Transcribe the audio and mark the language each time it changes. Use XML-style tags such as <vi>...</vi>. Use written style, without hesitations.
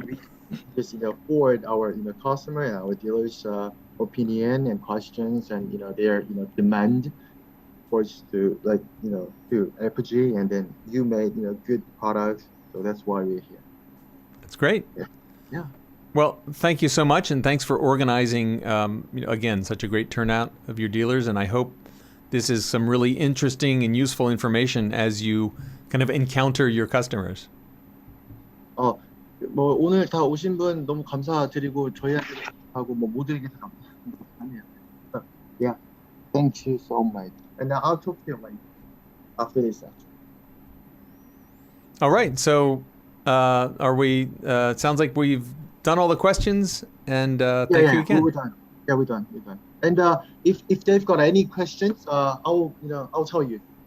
<en>So we just forward our customer and our dealers opinion and questions and their demand for us to to Apogee, and then you made good products, so that's why we're here. That's great. Yeah. Well, thank you so much, and thanks for organizing again such a great turnout of your dealers, and I hope this is some really interesting and useful information as you kind of encounter your customers.</en> <ko>오늘 다 오신 분 너무 감사드리고 저희한테 하고 모두에게 다 감사합니다.</ko> <en>Yeah, thank you so much. And now I'll talk to you after this. All right, so are we? It sounds like we've done all the questions, and thank yeah, you again. We're done. Yeah, we're done. And if they've got any questions, I'll tell you.</en>